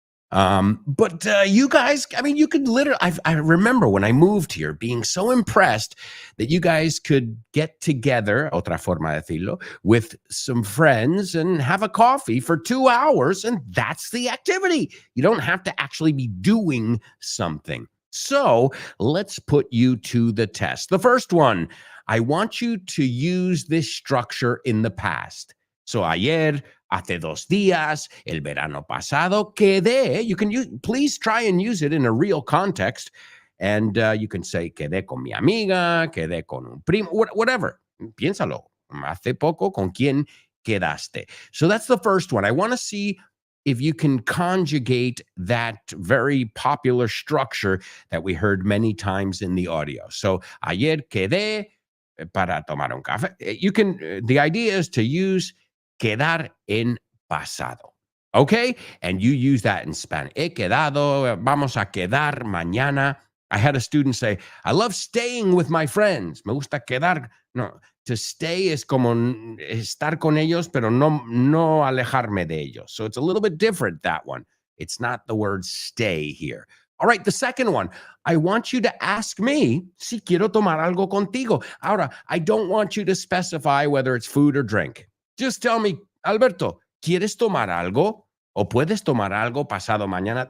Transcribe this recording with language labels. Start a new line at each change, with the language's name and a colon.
English: But you guys, I mean, you could literally, I remember when I moved here being so impressed that you guys could get together,
Spanish: otra forma de decirlo,
English: with some friends and have a coffee for 2 hours. And that's the activity. You don't have to actually be doing something. So let's put you to the test. The first one, I want you to use this structure in the past.
Spanish: So ayer, hace 2 días, el verano pasado, quedé.
English: You can use, please try and use it in a real context. And you can say,
Spanish: quedé con mi amiga, quedé con un primo,
English: whatever.
Spanish: Piénsalo. Hace poco, ¿con quién quedaste?
English: So that's the first one. I want to see if you can conjugate that very popular structure that we heard many times in the audio.
Spanish: So ayer quedé para tomar un café.
English: You can, the idea is to use
Spanish: quedar en pasado.
English: Okay? And you use that in Spanish.
Spanish: He quedado, vamos a quedar mañana
English: I had a student say, I love staying with my friends.
Spanish: Me gusta quedar. No,
English: to stay
Spanish: es como estar con ellos, pero no alejarme de ellos.
English: So it's a little bit different, that one. It's not the word stay here. All right, the second one. I want you to ask me
Spanish: si quiero tomar algo contigo. Ahora,
English: I don't want you to specify whether it's food or drink. Just tell me,
Spanish: Alberto, ¿quieres tomar algo? O puedes tomar algo pasado mañana.